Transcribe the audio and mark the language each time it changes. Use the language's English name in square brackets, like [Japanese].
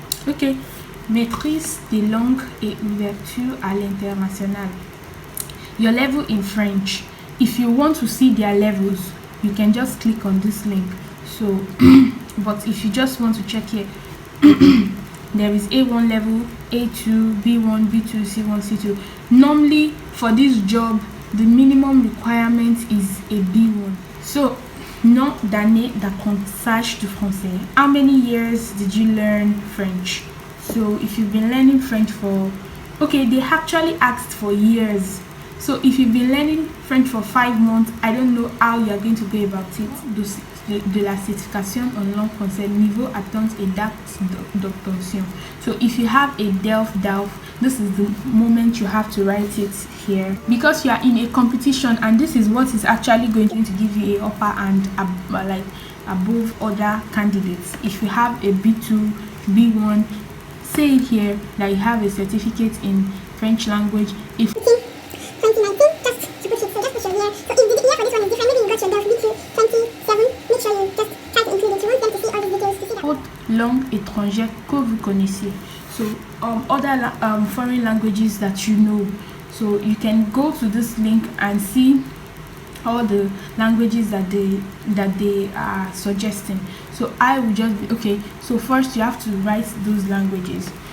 [French] Okay, maîtrise des langues et ouverture à l'international. [English] Your level in French. If you want to see their levels, you can just click on this link. So, but if you just want to check here, there is A1 level, A2, B1, B2, C1, C2. Normally, for this job, the minimum requirement is a B1. [French] So, nom d'année d'apprentissage du français. [English] How many years did you learn French? So, if you've been learning French for... Okay, they actually asked for years. So, if you've been learning French for 5 months, I don't know how you are going to go about it. [French] De la certification en langue française, niveau attente et date d'obtention. [English] So if you have a DELF, this is the moment you have to write it here, because you are in a competition, and this is what is actually going to give you a upper and like above other candidates. If you have a B2, B1, say it here that you have a certificate in French language. If 2019, just to put it, so just put your year. So if the year for this one is different, maybe you got your DELF B2 27, make sure you just try to include it. You want them to see all the details to see that. [French] Autre langue étrangère que vous connaissez. [English] So other foreign languages that you know. So you can go to this link and see all the languages that they are suggesting. So I will just be okay. So first you have to write those languages.